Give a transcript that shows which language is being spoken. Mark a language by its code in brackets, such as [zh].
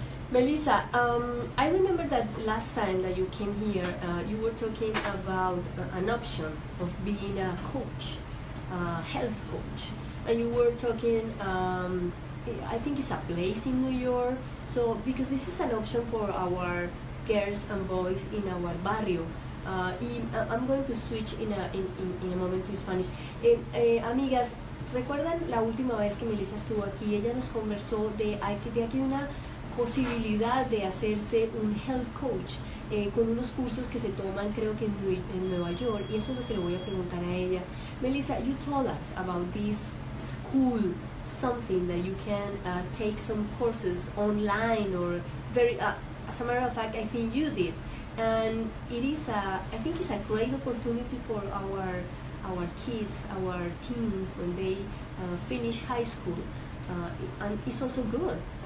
[en] Melissa, I remember that last time that you came here, you were talking about an option of being a coach, a health coach. and you were talking, I think it's a place in New York, so because this is an option for our girls and boys in our barrio. I'm going to switch in a moment to Spanish. [es] Amigas, ¿recuerdan la última vez que Melissa estuvo aquí? Ella nos conversó de aquí una posibilidad de hacerse un health coach con unos cursos que se toman creo que en Nueva York, y eso es lo que le voy a preguntar a ella. [en] Melissa, you told us about this school, something that you can take some courses online or as a matter of fact, I think you did, and it is I think it's a great opportunity for our kids, our teens when they finish high school, and it's also good.